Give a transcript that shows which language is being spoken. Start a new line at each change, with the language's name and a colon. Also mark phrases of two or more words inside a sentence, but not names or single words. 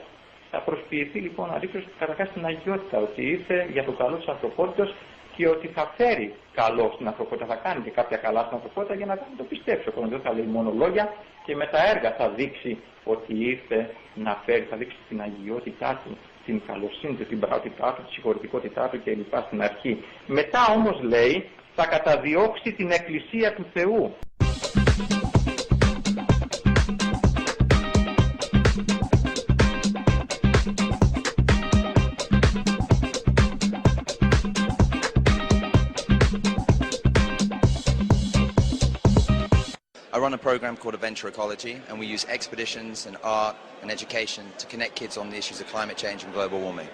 Greek: Θα προσποιηθεί λοιπόν αλήθως καταρχάς την αγιότητα, ότι ήρθε για το καλό της ανθρωπότητας και ότι θα φέρει καλό στην ανθρωπότητα, θα κάνει και κάποια καλά στην ανθρωπότητα για να το πιστέψει. Ο δεν θα λέει μόνο λόγια και με τα έργα θα δείξει ότι ήρθε να φέρει, θα δείξει την αγιότητά του, την καλοσύνη του, την πραγματικότητά του, τη συγχωρητικότητά του κλπ. Στην αρχή. Μετά όμως λέει θα καταδιώξει την Εκκλησία του Θεού.
English: I run a program called Adventure Ecology, and we use expeditions and art and education to connect kids on the issues of climate change and global warming.